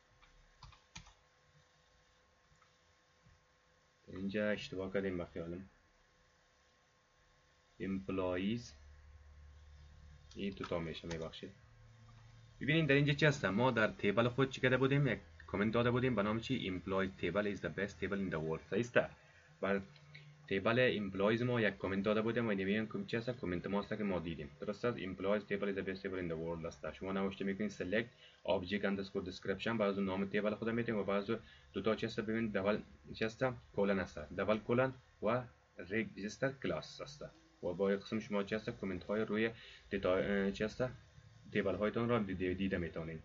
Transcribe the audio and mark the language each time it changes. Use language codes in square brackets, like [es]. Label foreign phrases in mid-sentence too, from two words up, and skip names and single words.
[fa] اینجا اشتباه کردیم به خیالم. امپلاییز این دوتا میشه، میبخشید. ببینید در اینجا چی هست؟ ما در تیبل خود چی کرده بودیم؟ یک کامنت داده بودیم به نام چی؟ [en] employee table is the best table in the world. [fa] صحیح است. بر تیبل امپلایز ما یک کامنت داده بودیم و این چی هست؟ کامنت ما است که ما دیدیم. درست است. [en] employees table is the best table in the world [fa] است. شما نوشته میکنید [en] select object underscore description، [fa] بعضو نام تیبل خود میتیم و بعضو دوتا چی هست؟ ببینید دبل چی هست؟ کلن است. [en] double colon [fa] و [en] register class [fa] است. و با قسم شما چی هست؟ کامنت های روی دیتا چی هست؟ تیبل هایتون را دیده میتونید.